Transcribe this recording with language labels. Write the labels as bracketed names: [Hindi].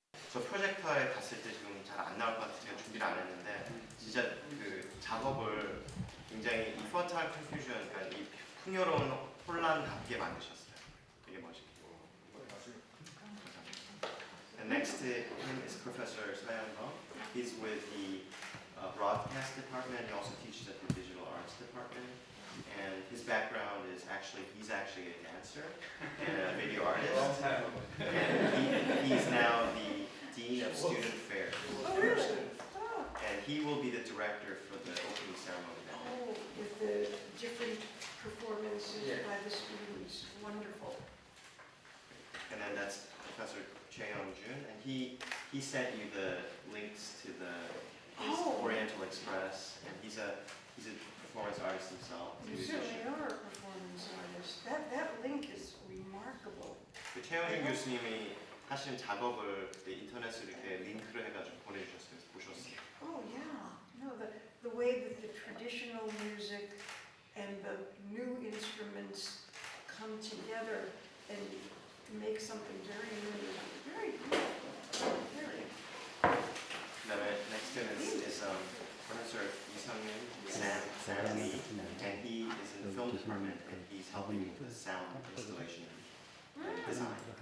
[Korean] 저 프로젝터에 갔을 때 지금 잘 안 나올 것 같아서 제가 준비를 안 했는데 진짜 그 작업을 굉장히 이 fertile confusion, 그러니까 이 풍요로운 혼란답게 만드셨어요. 되게 멋있고. [English] And next to him is Professor Soyeon-Bum. He's with the broadcast department. He also teaches at the digital arts department. And his background is he's actually a dancer and a video artist. And he's now the Dean of Student Affairs. Oh, really? Oh. And he will be the director for the opening ceremony. Oh, with the different performances by the students. Wonderful. And then that's Professor Choi Young-jun, and he sent you the links to his Oriental Express, and he's a performance artist himself. You certainly are a performance artist. That link is remarkable. [Korean] 그 최영준 교수님이 하신 작업을 그때 인터넷으로 이렇게 링크를 해가지고 보내주셨어요. 그래서 보셨어요. [English] Oh yeah. No, the way that the traditional music and the new instruments come together and make something very new. Very beautiful. Very. [Korean] 그다음에 [English] next is Professor Lee Sam Lee, and he is in the film department, and he's helping with the sound installation and design.